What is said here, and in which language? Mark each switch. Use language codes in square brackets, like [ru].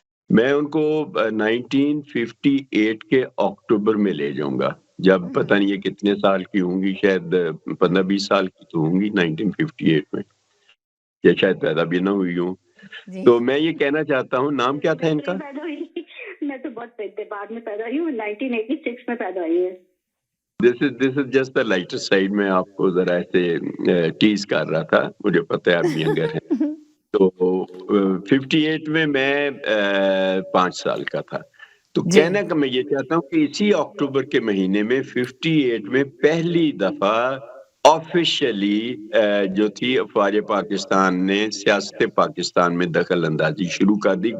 [ur] میں ان کو 1958 کے اکتوبر میں لے جاؤں گا، جب پتہ نہیں یہ کتنے سال کی ہوں گی، شاید 15-20 سال کی تو ہوں گی 1958 میں، یا شاید پیدا بھی نہ ہوئی ہوں. تو میں یہ کہنا چاہتا ہوں، نام کیا تھا ان کا؟ میں تو بہت بعد میں پیدا ہوئی ہوں، 1986 میں پیدا ہوئی ہے. [en] This is just the lighter side. [ur] میں آپ کو ذرا ایسے ٹیز کر رہا تھا، مجھے پتہ ہے آپ ینگر ہیں. تو 58 میں 5 سال کا تھا. تو کہنے کا میں یہ چاہتا ہوں کہ اسی اکتوبر کے مہینے میں 58 میں پہلی دفعہ آفیشلی جو تھی افواج پاکستان نے سیاست پاکستان میں دخل اندازی شروع کر دی.